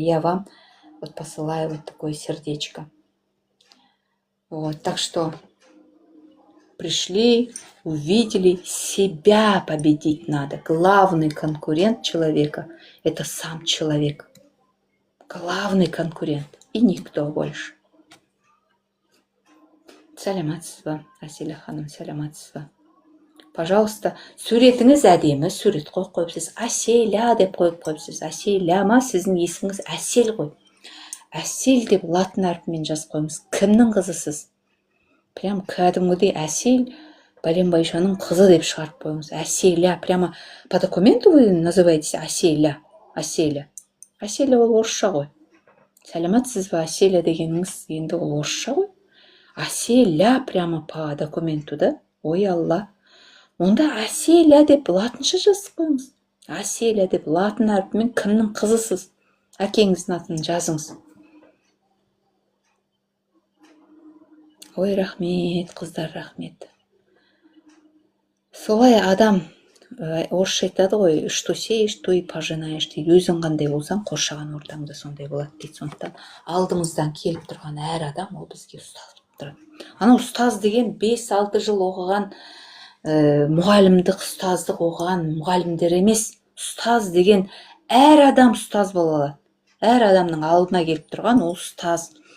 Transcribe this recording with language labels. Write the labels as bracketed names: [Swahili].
[Russian] Я вам вот посылаю вот такое сердечко. Вот, так что пришли, увидели, себя победить надо. Главный конкурент человека – это сам человек. Главный конкурент и никто больше. [Kazakh] Сәлеметсіз ба, Әселя ханым, сәлеметсіз ба. Пожалуйста, суретіңіз әдемі, сурет қойып қойыпсыз. Әселя деп қойып қойыпсыз. Әселя ма, сіздің есіміңіз Әсел ғой. Әсел деп латын әрпімен жазып қойыңыз. Кімнің қызысыз? Прям кәдімгідей Әсел Бәленбайшаның қызы деп шығарып қойыңыз. Әселя. [Russian] Прямо по документу вы называетесь Әселя. [Kazakh] Әселя. Әселя ол орысша ғой. Сәлеметсіз ба, Әселя дегеніңіз енді ол орысша ғой. Әселя прямо по документу, да? Ой, Алла. Онда Әселя деп латынша жазып қойыңыз. Әселя деп латын әрпімен кімнің қызысыз? Әкеңіздің атын жазыңыз. Ой, рахмет, қыздар, рахмет. Солай адам, орысша айтады ғой, что сеешь, то и пожинаешь дейді. Өзің қандай болсаң, қоршаған ортаңда сондай болады дейді. Сондықтан алдымыздан келіп тұрған әр адам ол бізге ұстаз болып тұрады. Ана ұстаз деген 5-6 жыл оқыған, мұғалімдік, ұстаздық оқыған мұғалімдер емес. Ұстаз деген әр адам ұстаз бола алады. Әр адамның алдына келіп тұрған ол ұстаз.